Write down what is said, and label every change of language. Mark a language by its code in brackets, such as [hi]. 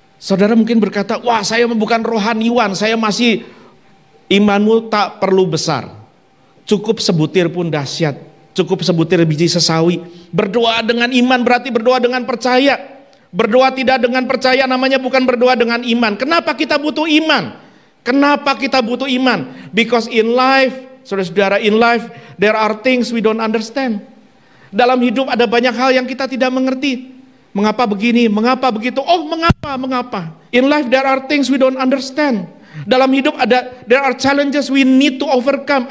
[id] Saudara mungkin berkata, wah saya bukan rohaniwan, saya masih. Imanmu tak perlu besar. Cukup sebutir pun dahsyat. Cukup sebutir biji sesawi. Berdoa dengan iman berarti berdoa dengan percaya. Berdoa tidak dengan percaya namanya bukan berdoa dengan iman. Kenapa kita butuh iman? Kenapa kita butuh iman? [en] Because in life, [id] saudara-saudara, [en] in life there are things we don't understand. [id] Dalam hidup ada banyak hal yang kita tidak mengerti. Mengapa begini? Mengapa begitu? Oh, mengapa? [en] In life there are things we don't understand. [id] Dalam hidup [en] there are challenges we need to overcome.